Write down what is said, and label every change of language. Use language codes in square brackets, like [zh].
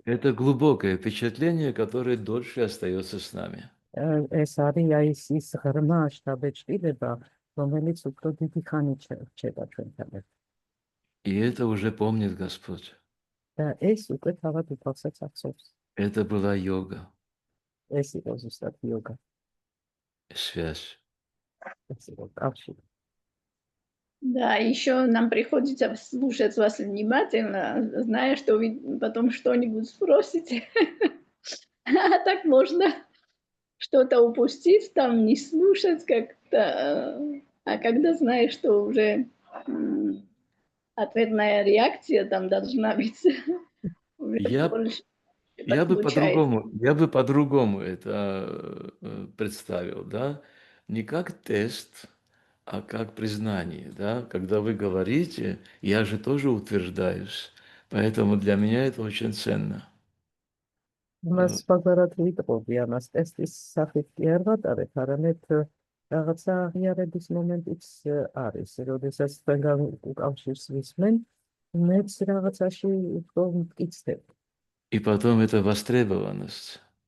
[ru] Это глубокое впечатление, которое дольше остается с нами. [ka] ეს არის ის ღრმა შთაბეჭდილება, რომელიც უფრო დიდი ხანი რჩება ჩვენთან ერთად. [ru] И это уже помнит Господь. [ka] და ეს უკვე თავად უფალსაც ახსოვს. [ru] Это была йога, [ka] ეს იყო ზუსტად იოგა, [ru] связь. [ka] ეს იყო კავშირი. [ru] Да, еще нам приходится слушать вас внимательно, зная, что вы потом что-нибудь спросите. А так можно что-то упустить, там не слушать как-то. А когда знаешь, что уже ответная реакция там должна быть, Я бы по-другому это представил, да? Не как тест, а как признание, да? Когда вы говорите, я же тоже утверждаюсь, поэтому для меня это очень ценно. [ka] მას სხვაგვარად ვიტყობი, ამას ტესტის სახით კი არ ვატარებ, არამედ რაღაცა აღიარების მომენტიც არის, როდესაც თქვენგან უკავშირს ვისმენ, მეც რაღაცაში უფრო მტკიცდებ. [ru] И потом это востребованность.